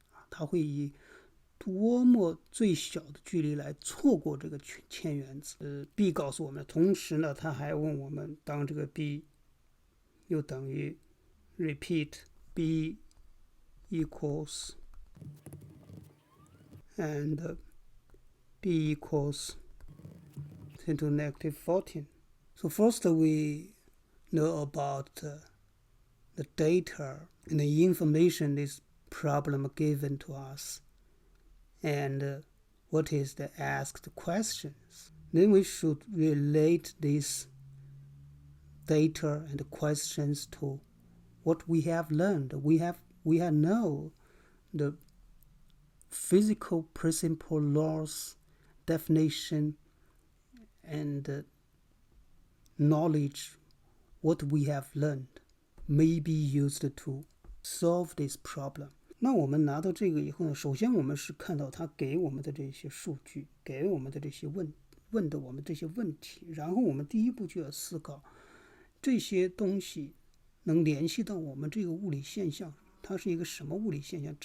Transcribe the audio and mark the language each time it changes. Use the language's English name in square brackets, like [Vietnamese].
[Chinese] 它会以多么最小的距离来错过这个铅原子？B 告诉我们，同时呢，他还问我们，当这个 B 又等于 [English] repeat B equals and B equals 10 to negative 14. So first we know about the data and the information this problem given to us, and what is the asked questions. Then we should relate this data and questions to what we have learned. We have know the physical principle laws, definition, and knowledge. What we have learned may be used to solve this problem. [Chinese] 那我们拿到这个以后呢，首先我们是看到他给我们的这些数据，给我们的这些问的我们这些问题，然后我们第一步就要思考这些东西能联系到我们这个物理现象，它是一个什么物理现象？